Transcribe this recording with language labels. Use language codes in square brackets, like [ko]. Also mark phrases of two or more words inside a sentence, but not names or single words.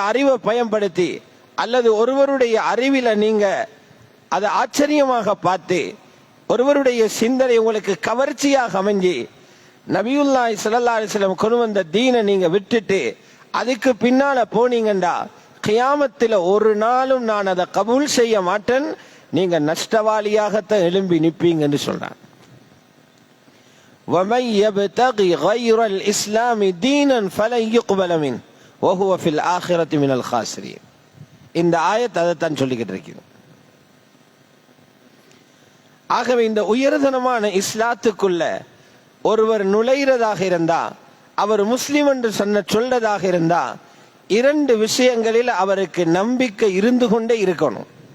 [ta] அறிவை பயன்படுத்தி அல்லது ஒருவருடைய அறிவில நீங்க அதை ஆச்சரியமாக பார்த்து ஒருவருடைய சிந்தனை உங்களுக்கு கவர்ச்சியாக அமைஞ்சி நபியுல்லாஹி [ar] صلى الله عليه وسلم [ta] கொண்டு வந்த தீனை நீங்க விட்டுட்டு அதுக்கு பின்னால போனீங்கண்டா, கியாமத்தில் ஒரு நாளும் நான் அதை கபூல் செய்ய மாட்டேன், நீங்க நஷ்டவாளியாகத்தான் எழும்பி நிற்பீங்கன்னு சொல்றான். [ar] وَمَنْ يَبْتَغِي غَيْرَ الْإِسْلَامِ دِينًا فَلَنْ يُقْبَلَ مِنْهُ وَهُوَ فِي الْآخِرَةِ مِنَ الْخَاسِرِينَ. [ta] இந்த ஆயத் அதைத்தான் சொல்லிக்கிட்டு இருக்கிறது. ஆகவே இந்த உயர்தனமான இஸ்லாத்துக்குள்ள ஒருவர் நுழைகிறதாக இருந்தா, அவர் முஸ்லிம் என்று சொல்றதாக இருந்தா, இரண்டு விஷயங்களில் அவருக்கு நம்பிக்கை இருந்து கொண்டே இருக்கணும்.